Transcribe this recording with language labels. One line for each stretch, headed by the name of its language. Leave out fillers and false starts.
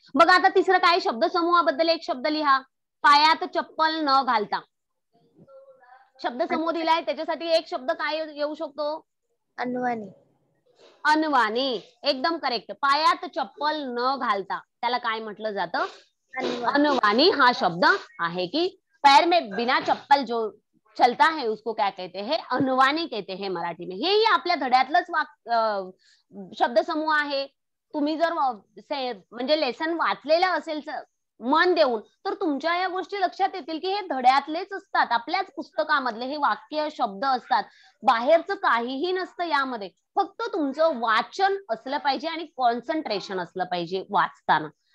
Marathi: बघा, आता तिसरं काय, शब्दसमूहाबद्दल एक शब्द लिहा. पायात चप्पल न घालता. शब्दसमूह दिलाय, त्याच्यासाठी एक शब्द काय येऊ शकतो? अनवाणी, अनवाणी. एकदम करेक्ट. पायात चप्पल न घालता त्याला काय म्हटलं जातं? अनवाणी हा शब्द आहे.
Hindi: की पैर में बिना चप्पल जो चलता है उसको क्या कहते हैं, अनवाणी कहते हैं मराठी में.
Marathi: हेही आपल्या धड्यातलंच शब्दसमूह आहे. तुम्ही जर म्हणजे लेसन वाचलेलं असेल मन देऊन, तर तुमच्या या गोष्टी लक्षात येतील की हे धड्यातलेच असतात, आपल्याच पुस्तकामधले हे वाक्य शब्द असतात. बाहेरचं काहीही नसतं यामध्ये. फक्त तुमचं वाचन असलं पाहिजे आणि कॉन्सन्ट्रेशन असलं पाहिजे वाचताना.